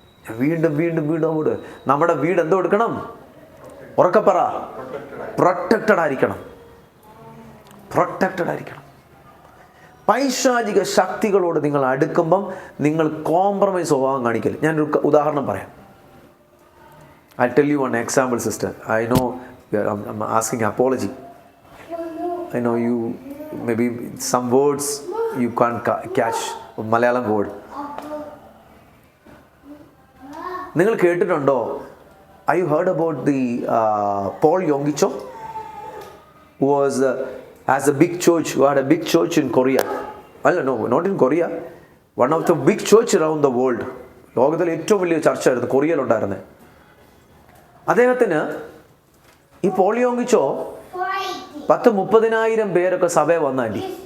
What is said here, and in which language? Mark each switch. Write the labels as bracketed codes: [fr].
[ml] വീണ്ടും വീണ്ടും വീണ്ടും അങ്ങോട്ട് നമ്മുടെ വീട് എന്തോ എടുക്കണം? ഉറക്കപ്പറ, പ്രൊട്ടക്റ്റഡ് ആയിരിക്കണം. പ്രൊട്ടക്റ്റഡ് ആയിരിക്കണം. പൈശാചിക ശക്തികളോട് നിങ്ങൾ അടുക്കുമ്പം നിങ്ങൾ കോംപ്രമൈസ് സ്വഭാവം കാണിക്കല്. ഞാനൊരു ഉദാഹരണം പറയാം. [en] I tell you one example sister. I know I'm asking apology. I know you maybe some words you can't catch Malayalam word. [ml] നിങ്ങൾ കേട്ടിട്ടുണ്ടോ? [en] Have you heard about the Paul Yonggi Cho, who was has a big church, who had a big church in Korea? No, not in Korea. One of the big church around the world. [ml] ലോകത്തിലെ ഏറ്റവും വലിയ ചർച്ച ആയിരുന്നു കൊറിയയിലുണ്ടായിരുന്നത്. അദ്ദേഹത്തിന് ഈ Paul യോങ്കി ചോ 10,000-30,000 പേരൊക്കെ സഭയിൽ വന്നാണ്ടി.